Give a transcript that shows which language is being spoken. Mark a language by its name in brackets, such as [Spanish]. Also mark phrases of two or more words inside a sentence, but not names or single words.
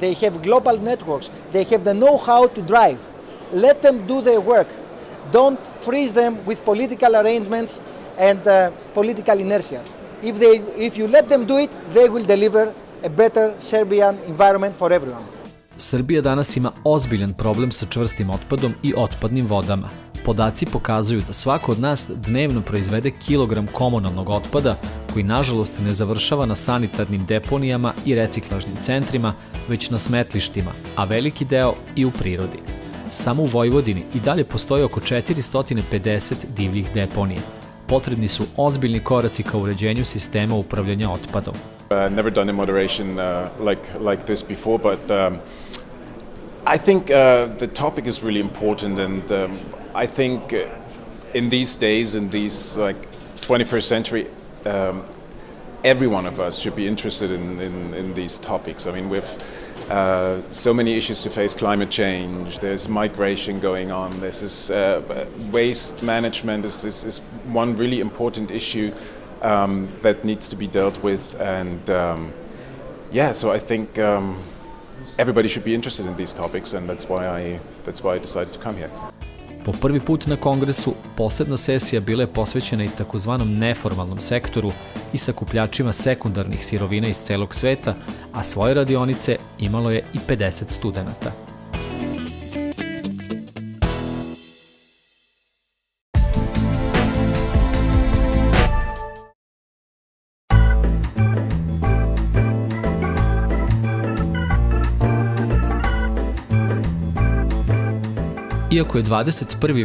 [English] They have global networks. They have the know-how to drive. Let them do their work. Don't freeze them with political arrangements and political inertia. If you let them do it, they will deliver a better Serbian environment for everyone. [Serbian] Srbija danas ima ozbiljan problem sa čvrstim otpadom i otpadnim vodama. Podaci pokazuju da svako od nas dnevno proizvede kilogram komunalnog otpada koji nažalost ne završava na sanitarnim deponijama i reciklažnim centrima, već na smetlištima, a veliki deo i u prirodi. Samo u Vojvodini i dalje postoji oko 450 divljih deponija. Potrebni su ozbiljni koraci ka uređenju sistema upravljanja otpadom. [English] Never done a moderation like this before, but I think the topic is really important, and I think in these days, in these 21st century, every one of us should be interested in these topics. I mean, So many issues to face: climate change, there's migration going on, there's this waste management is one really important issue that needs to be dealt with, and so I think everybody should be interested in these topics, and that's why I decided to come here. [Serbian] Po prvi put na kongresu posebna sesija bila je posvećena i takozvanom neformalnom sektoru i sakupljačima sekundarnih sirovina iz celog sveta, a svoje radionice imalo je i 50 studenata. Iako je 21.